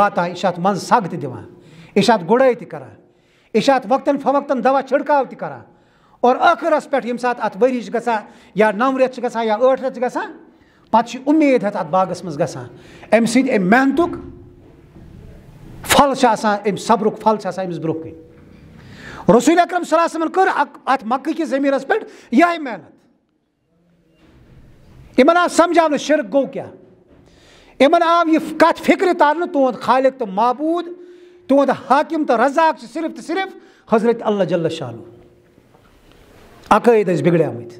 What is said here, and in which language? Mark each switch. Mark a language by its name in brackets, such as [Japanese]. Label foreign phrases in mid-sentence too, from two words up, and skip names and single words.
[Kashmiri] واتان یہِ چھُ اتھ منٛزٕ سگ تہِ دِوان یہ گڑائی تہ کران یہ وقتاً فوقتاً دوا چھڑکاو تہ کران اور ٲخرس پہ یم سات ات ورش گژھان یا 9 رٮ۪تھ گژھان یا 8 رٮ۪تھ گژھان پتہ امید ہتھ ات باغس مز گژھان ام سۭتۍ ام محنتک پھل ام صبرک پھل امس برونٛہہ کن رسول اکرم [Arabic] صلی اللہ علیہ وسلم [Kashmiri] کر ات مکہ کس زمینس پہ یہ محنت یمن آو سمجھاونہٕ شرک گوٚو کیٛاہ. یمن آو یہِ کتھ فکرِ ترنہٕ تُہُنٛد خالق تہٕ معبوٗد تُہُنٛد حاکم تہٕ رزاق چھِ صرف تہٕ صرف حضرت اللہ [Arabic] جل شانہ. [Kashmiri] عقٲیِد ٲسۍ بِگڑیمٕتۍ.